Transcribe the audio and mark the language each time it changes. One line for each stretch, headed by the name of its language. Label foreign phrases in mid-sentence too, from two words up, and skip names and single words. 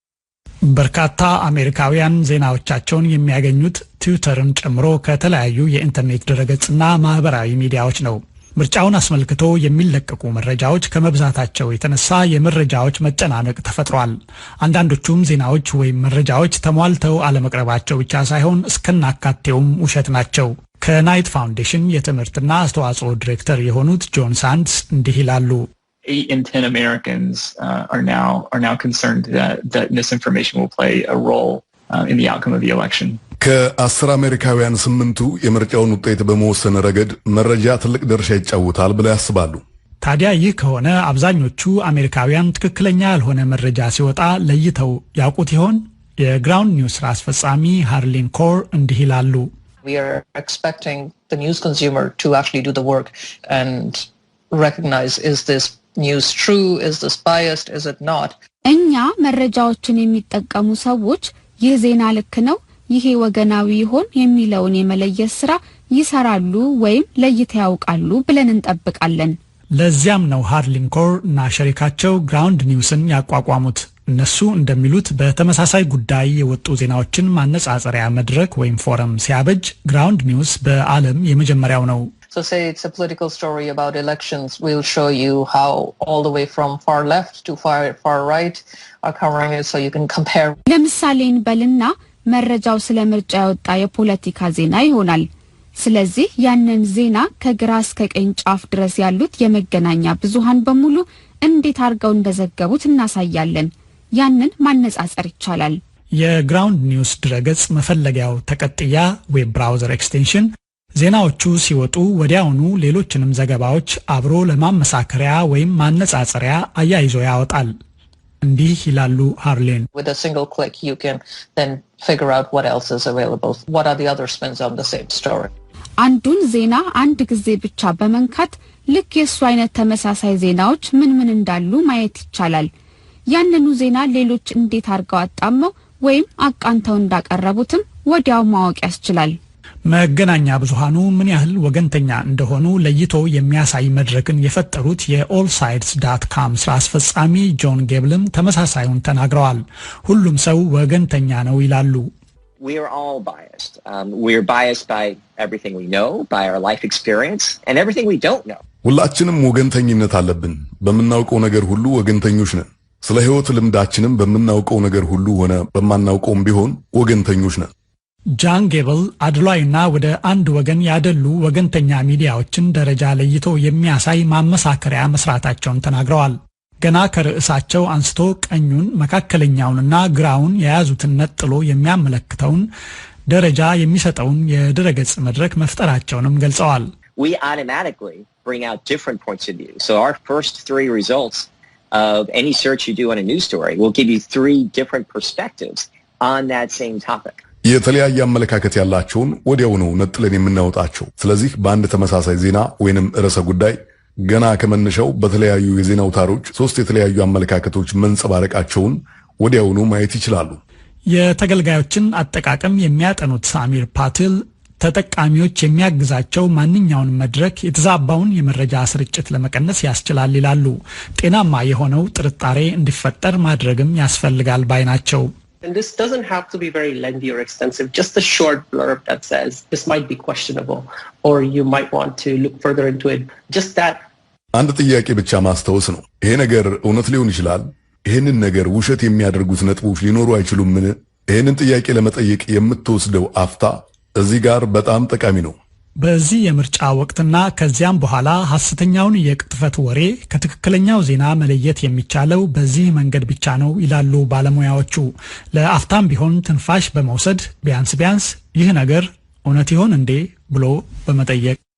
Amharic: በርካታ አሜሪካውያን ዜናዎቻቸውን የሚያገኙት ትዊተርን ጨምሮ ከተለያዩ የኢንተርኔት ድረገጽና ማህበራዊ ሚዲያዎች ነው። ምርጫውን አስመልክቶ የሚለቀቁ መረጃዎች ከመብዛታቸው የተነሳ የመረጃዎች መጨናነቅ ተፈጥሯል። አንዳንዶቹም ዜናዎች ወይም መረጃዎች ተሟልተው አለመቅረባቸው ብቻ ሳይሆን እስከናካቴውም ውሸት ናቸው። ከናይት ፋውንዴሽን የትምህርትና አስተዋጽኦ ዲሬክተር የሆኑት ጆን ሳንድስ እንዲህ ይላሉ።
English: 8 in 10 Americans are now concerned that misinformation will play a role in the outcome of the election.
Amharic: ከ10 አሜሪካውያን 8ቱ የምርጫውን ውጤት በመወሰን ረገድ መረጃ ትልቅ ድርሻ ይጫወታል ብለው ያስባሉ። ታዲያ ይህ ከሆነ አብዛኞቹ አሜሪካውያን ትክክለኛ ያልሆነ መረጃ ሲወጣ ለይተው ያውቁት ይሆን? የግራውንድ ኒውስ ስራ አስፈጻሚ ሃርሊን ኮር እንዲህ ይላሉ።
English: We are expecting the news consumer to actually do the work and recognize, is this news true, is this biased, is it not?
Amharic: እኛ መረጃዎችን የሚጠቀሙ ሰዎች ይህ ዜና ልክ ነው፣ ይሄ ወገናዊ ይሆን የሚለውን የመለየት ስራ ይሰራሉ ወይም ለይተው ያውቃሉ ብለን እንጠብቃለን። ለዚያም ነው ሃርሊን ኮር እና ሸሪካቸው ግራውንድ ኒውስን ያቋቋሙት። እነሱ እንደሚሉት በተመሳሳይ ጉዳይ የወጡ ዜናዎችን ማነጻጸሪያ መድረክ ወይም ፎረም ሲያበጅ ግራውንድ ኒውስ በዓለም የመጀመሪያው ነው።
English: So say it's a political story about elections, we'll show you how all the way from far left to far right are covering it so you can compare.
Amharic: ለምሳሌ እንበልና መረጃው ስለ ምርጫ ያወጣ የፖለቲካ ዜና ይሆናል። ስለዚህ ያንን ዜና ከግራ እስከ ቀኝ ጫፍ ድረስ ያሉት የመገናኛ ብዙሃን በሙሉ እንዴት አድርገው እንደዘገቡት እናሳያለን። ያንን ማነጻጸር ይቻላል። የግራውንድ ኒውስ ድረገጽ መፈለጊያው ተቀጥያ
English: web browser extension
Amharic: ዜናዎቹ ሲወጡ ወዲያውኑ ሌሎችንም ዘገባዎች አብሮ ለማመሳከሪያ ወይም ማነጻጸሪያ አያይዞ ያወጣል። እንዲህ ይላሉ ሃርሌን።
English: With a single click you can then figure out what else is available. What are the other spins on the same story?
Amharic: አንዱን ዜና አንድ ጊዜ ብቻ በመንካት ልክ የሱ አይነት ተመሳሳይ ዜናዎች ምን እንዳሉ ማየት ይቻላል። ያንኑ ዜና ሌሎች እንዴት አድርገው አጣመው ወይም አቃንተው እንዳቀረቡትም ወዲያው ማወቅ ያስችላል። መገናኛ ብዙሃኑ ምን ያህል ወገንተኛ እንደሆኑ ለይቶ የሚያሳይ መድረክን የፈጠሩት የallsides.com ስራ አስፈጻሚ ጆን ጌብልም ተመሳሳዩን ተናግረዋል። ሁሉም ሰው ወገንተኛ ነው ይላሉ።
English: We are all biased. We're biased by everything we know, by our life experience, and everything we don't know.
Amharic: ሁላችንም ወገንተኝነት አለብን። በመናውቀው ነገር ሁሉ ወገንተኞች ነን። ስለ ህይወት ልምዳችንም በመናውቀው ነገር ሁሉ ሆነ በማናውቀውም ቢሆን ወገንተኞች ነን። ጃን ጌብል አድሏይና ወደ አንድ ወገን ያደሉ ወገንተኛ ሚዲያዎችን ደረጃ ለይቶ የሚያሳይ ማመሳከሪያ መስራታቸውን ተናግረዋል። ገና ከርዕሳቸው አንስቶ ቀኙን መካከለኛውንና ግራውን የያዙትን ነጥሎ የሚያመለክተውን ደረጃ የሚሰጠውን የድረገጽ መድረክ መፍጠራቸውንም ገልጸዋል።
English: We automatically bring out different points of view. So our first 3 results of any search you do on a news story will give you 3 different perspectives on that same topic.
Amharic: የተለያየ አመለካከት ያላቸውን ወዲያው ነው ነጥለን የምናወጣቸው። ስለዚህ በአንድ ተመሳሳይ ዜና ወይንም ርዕሰ ጉዳይ ገና ከመነሻው በተለያዩ የዜና አውታሮች 3 የተለያዩ አመለካከቶች መንጸባረቃቸውን ወዲያው ነው ማየት ይችላሉ። የተገልጋዮችን አጠቃቀም የሚያጠኑት ሳሚር ፓቲል ተጠቃሚዎች የሚያግዛቸው ማንኛውንም መድረክ የተዛባውን የመረጃ ስርጭት ለመቀነስ ያስችላል ይላሉ። ጤናማ የሆነው ጥርጣሬ እንዲፈጠር ማድረግም ያስፈልጋል ባይ ናቸው።
English: And this doesn't have to be very lengthy or extensive, just a short blurb that says this might be questionable or you might want to look further into it. Just that.
Amharic: አንድ ጥያቄ ብቻ ማስተዋወስ ነው። ይሄ ነገር እውነት ሊሆን ይችላል? ይሄንን ነገር ውሸት የሚያደርጉት ነጥቦች ሊኖሩ አይችሉምን? ይሄንን ጥያቄ ለመጠየቅ የምትወስደው አፍታ እዚህ ጋር በጣም ጠቃሚ ነው። በዚህ የምርጫ ወቅትና ከዚያም በኋላ ሐሰተኛውን የቅጥፈት ወሬ ከትክክለኛው ዜና መለየት የሚቻለው በዚህ መንገድ ብቻ ነው ይላሉ ባለሙያዎቹ። ለአፍታም ቢሆን ትንፋሽ በመውሰድ ቢያንስ ይህ ነገር እውነት ይሆን እንዴ ብሎ በመጠየቅ።